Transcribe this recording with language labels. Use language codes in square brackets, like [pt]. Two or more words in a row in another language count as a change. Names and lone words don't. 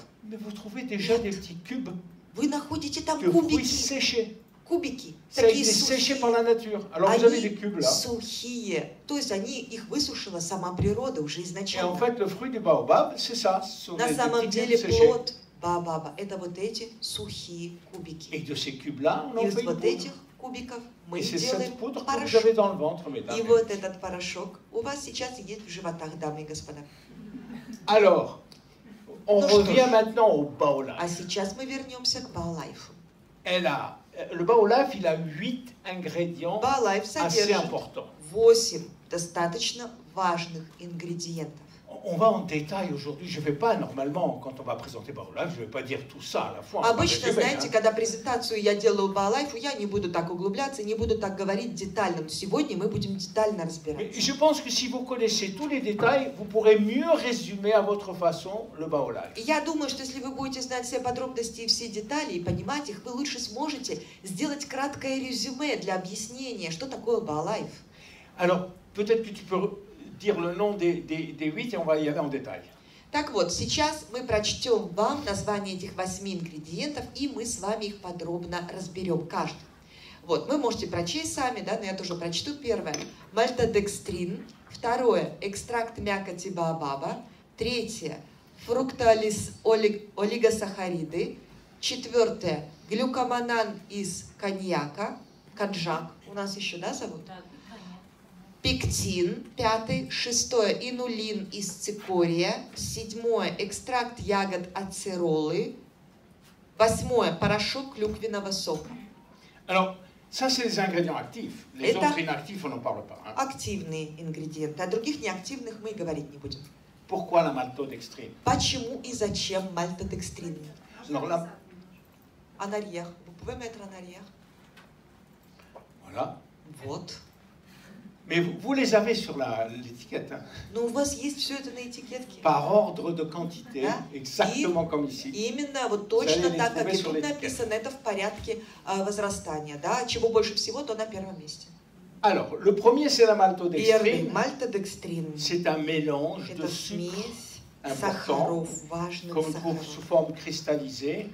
[fr] Mais vous trouvez déjà des petits cubes [ru] Вы находите там [fr] de fruits [ru] кубики, [fr] séchés. [ru] кубики, [fr] Ça a [ru] такие [fr] été séché [ru] сухие. [fr] par la nature. Alors vous avez des [ru] Они [fr] cubes là. [ru] сухие, то есть они их высушила сама природа уже [fr] Et en [ru] изначально. [fr] fait, le fruit du baobab, c'est ça. Ce sont [ru] На [fr] des [ru] самом [fr] petits [ru] деле [fr] cubes séchés. [ru] плод баобаба это вот эти сухие [fr] Et [ru] кубики. [fr] de ces cubes-là, on en [ru] Из [fr] fait une [ru] вот [fr] poudre. [ru] этих кубиков мы [fr] Et c'est [ru] делаем [fr] cette poudre que vous [ru] порошок. [fr] avez dans le ventre, mesdames. [ru] И вот этот порошок у вас сейчас есть в животах, дамы и господа. [fr] Alors, on [ru] Ну что [fr] revient [ru] ж. [fr] maintenant au baolaf. [ru] А сейчас мы вернемся к Баолайфу. [fr] Le baolaf, il a 8 ingrédients [ru] Баолайф [fr] assez [ru] содержит [fr] importants. [ru] 8 достаточно важных ингредиентов. [fr] On va en détail aujourd'hui. Je ne vais pas, normalement, quand on va présenter baolaf, je ne vais pas dire tout ça à la fois. On va [ru] Обычно, [fr] résumer, [ru] знаете, [fr] hein. [ru] когда презентацию я делаю по лайфу, я не буду так углубляться, не буду так говорить детально. Но сегодня мы будем детально [fr] Mais [ru] разбирать. [fr] je pense que si vous connaissez tous les détails, vous pourrez mieux résumer à votre façon le baolaf. [ru] И я думаю, что если вы будете знать все подробности и все детали и понимать их, вы лучше сможете сделать краткое резюме для объяснения, что такое Баолайф. [fr] Alors, peut-être que tu peux dire le nom des 8 et on va y aller en détail. [ru] Так вот, сейчас мы прочтем вам название этих 8 ингредиентов, и мы с вами их подробно разберем, каждый. Вот, вы можете прочесть сами, да, но я тоже прочту. Первое – мальтодекстрин. Второе – экстракт мякоти баобаба. Третье – фруктоолигосахариды. Четвертое – глюкоманан из коньяка. Конжак у нас еще, да, зовут? Пектин, пятый, шестое, инулин из цикория, седьмое, экстракт ягод ацеролы, восьмое, порошок клюквенного сока. [fr] Alors, ça, c'est les ingrédients actifs. Les [ru] Это- [fr] autres inactifs, on n'en parle pas. Hein. [ru] Активные ингредиенты, о других неактивных мы и говорить не будем. [fr] Pourquoi la maltodextrine? [ru] Почему и зачем мальтодекстрин? [fr] Alors là, En arrière, vous pouvez mettre en arrière. voilà. [ru] Вот. [fr] Mais vous les avez sur l'étiquette, hein, [ru] Но у вас есть все это на этикетке. [fr] par ordre de quantité, [ru] Да. [fr] exactement comme ici. [ru] Именно вот [fr] Vous allez [ru] точно [fr] les [ru] так, как [fr] trouver [ru] и [fr] sur [ru] тут [fr] l'étiquette. [ru] написано, это в порядке возрастания. Да? Чего больше всего, то на первом месте. [fr] Alors, le premier, c'est la [ru] Первый [fr] maltodextrine. [ru] мальтодекстрин. [fr] C'est un mélange de [ru] Это [fr] sucre [ru] смесь [fr] important, [ru] сахаров, важных [fr] qu'on trouve sous [ru] сахаров, [fr] forme cristallisée,